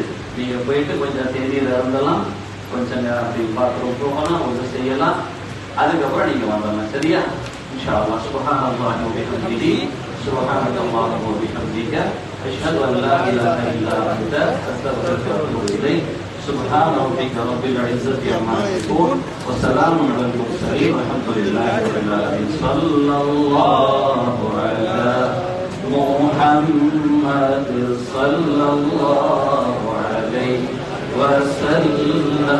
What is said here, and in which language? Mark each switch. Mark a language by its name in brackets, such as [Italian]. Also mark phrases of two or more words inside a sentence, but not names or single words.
[Tamil] நீங்க போயிட்டு கொஞ்சம் தேநீர் இருந்தலாம், கொஞ்சம் நேரம் அப்படி பாத்ரூம் போகலாம், கொஞ்சம் செய்யலாம், அதுக்கப்புறம் நீங்க வந்துடலாம். [Arabic] சரியா? إن شاء الله. سبحان الله وبحمده سبحان الله وبحمده أشهد أن لا إله إلا أنت أستغفرك وأتوب إليك. سبحان ربك رب العزة عما يصفون وسلام على المرسلين والحمد لله رب العالمين. صلى الله على محمد صلى الله عليه وسلم.